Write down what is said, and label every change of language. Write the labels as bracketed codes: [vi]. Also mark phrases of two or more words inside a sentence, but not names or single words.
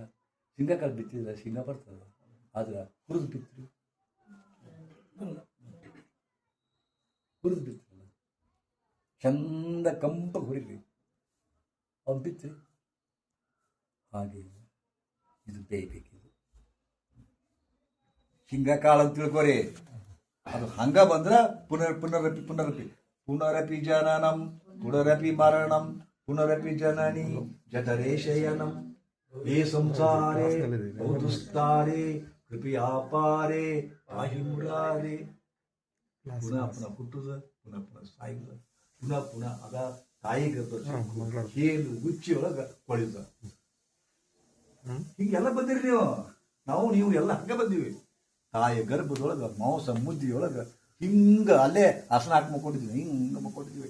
[kn] ಶೇಂಗಾ ಕಾಳು ಬಿತ್ತಿದ್ರೆ ಶೇಂಗಾ ಬರ್ತದೆ, ಆದ್ರೆ ಹುರಿದು ಬಿತ್ತಿರಿ, ಚಂದ ಕಂಪಗೆ ಹುರಿರಿ, ಅವ್ನು ಬಿತ್ತಿರಿ. ಹಾಗೆ ಇದು ಬೇಯಬೇಕಿದು ಶೇಂಗಾ ಕಾಳು ಅಂತ ತಿಳ್ಕೊರಿ. ಅದು ಹಂಗ ಬಂದ್ರ [sa] ಪುನರಪಿ ಜನನಂ ಪುನರಪಿ ಮರಣಂ ಪುನರಪಿ ಜನನಿ ಜಠರೇ ಶಯನಂ ಏ ಸಂಸಾರೇ ಔದುಸ್ತಾರೆ ಕೃಪಯಾ ಪಾರೆ ಪಾಹಿ ಮುರಾರೆ. [kn] ಪುನಃ ಹುಟ್ಟುದ, ಪುನಃ ಸಾಯುದ, ಪುನಃ ಅದ ತಾಯಿ ಗರ್ಭ ಹೇಳು ಉಚ್ಚಿ ಒಳಗ ಕೊಳಿದ. ಹಿಂಗೆಲ್ಲ ಬಂದಿರಿ ನೀವು ಎಲ್ಲ ಹಂಗ ಬಂದಿವಿ. ತಾಯಿ ಗರ್ಭದೊಳಗ ಮಾಂಸ ಮುದ್ದಿಯೊಳಗ ಹಿಂಗ ಅಲ್ಲೇ ಹಸನ ಹಾಕಿ ಮಕ್ಕೊಂಡಿದ್ವಿ, ಹಿಂಗೆ ಮಕ್ಕೊಂಡಿದ್ವಿ.